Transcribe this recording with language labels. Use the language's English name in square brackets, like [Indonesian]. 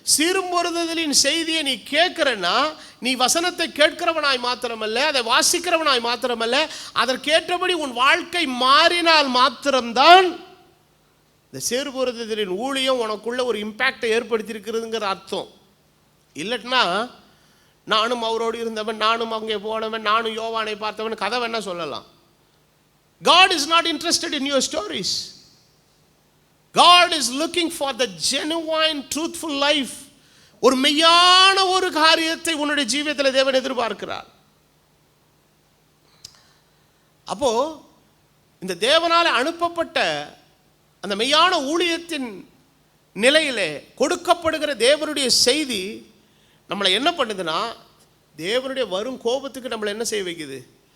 [Tamil] சீர்பொருந்துதலின் செய்தியை நீ கேட்கிறன்னா, நீ வசனத்தை கேட்கிறவனாய் மாத்திரமல்ல, அதை வாசிக்கிறவனாய் மாத்திரமல்ல, அதற்கேற்றபடி உன் வாழ்க்கை மாறினால் மாத்திரம்தான் இந்த சேர்பொருந்தலின் ஊழியம் உனக்குள்ள ஒரு இம்பேக்டை ஏற்படுத்தியிருக்கிறதுங்கிற அர்த்தம். இல்லைன்னா நானும் அவரோடு இருந்தவன், நானும் அங்கே போனவன், நானும் யோவானை பார்த்தவன் கதை வேணா சொல்லலாம். [English] God is not interested in your stories. God is looking for the genuine truthful life. [Tamil] ஒரு மெய்யான ஒரு காரியத்தை உன்னுடைய ஜீவியத்தில் தேவன் எதிர்பார்க்கிறார். அப்போ இந்த தேவனால் அனுப்பப்பட்ட அந்த மெய்யான ஊழியத்தின் நிலையிலே கொடுக்கப்படுகிற தேவனுடைய செய்தி நம்மளை என்ன பண்ணுதுன்னா, தேவனுடைய வரும் கோபத்துக்கு நம்மளை என்ன செய்ய வைக்குது?